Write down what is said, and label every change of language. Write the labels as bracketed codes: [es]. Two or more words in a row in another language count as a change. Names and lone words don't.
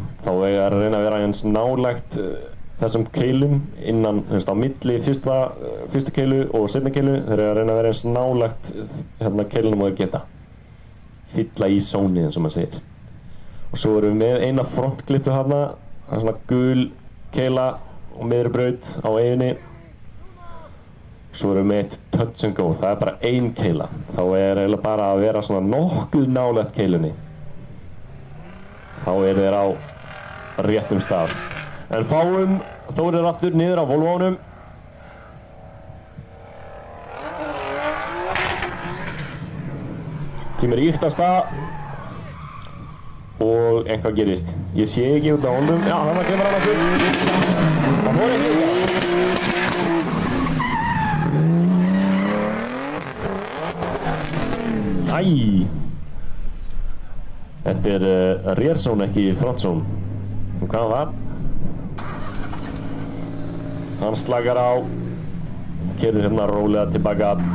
[is] Þá er að reyna að vera eins nálægt þessum keilum innan, á milli fyrstu keilu og seinni keilu. Þeir eru að reyna að vera eins nálægt hérna keilunum og þeir geta. Fylla í zóni eins og maður segir. Og svo erum við með eina frontklippu hérna, það er svona gul keila og miðri braut á eiginni. Svo erum við með eitt [en] touch and go, [is] það er bara ein keila. Þá er eiginlega bara að vera svona nokkuð nálægt keilunni. Þá eru þeir á réttum stað. En fáum Þórir aftur niður á Volvo'num. Kemur íkt af stað og eitthvað gerist. Ég sé ekki út á honum. Já, þarna kemur hann aftur. Það fór ekki út af. Æ. Þetta er [en] rear zone, ekki front zone. [is] Og hvað var? Hann slakar á, keyrir hérna rólega tilbaka.